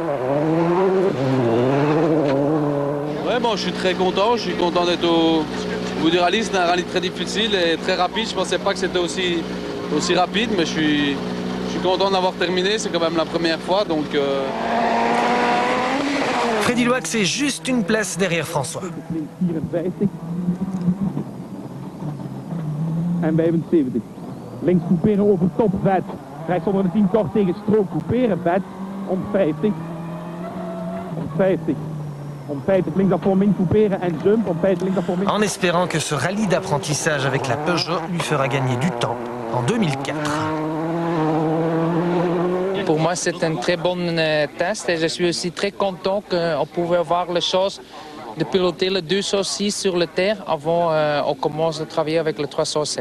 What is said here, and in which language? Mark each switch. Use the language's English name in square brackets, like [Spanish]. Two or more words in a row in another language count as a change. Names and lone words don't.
[French] Ouais, bon, je suis très content. Je suis content d'être au bout du rallye. C'est un rallye très difficile et très rapide. Je ne pensais pas que c'était aussi rapide, mais je suis content d'avoir terminé. C'est quand même la première fois, donc... Freddy Loax est juste une place derrière François. En 75. [Dutch] Links couperen over top vet. Rechts onder de 10 kort tegen strook couperen vet. Om 50. Om 50. Om 50 links voor min couperen en jump. Om 50 links voor min. [French] En espérant que ce rallye d'apprentissage avec la Peugeot lui fera gagner du temps en 2004. Pour moi, c'est un très bon test et je suis aussi très content qu'on pouvait voir les choses de piloter le 206 sur le terre avant on commence à travailler avec le 307.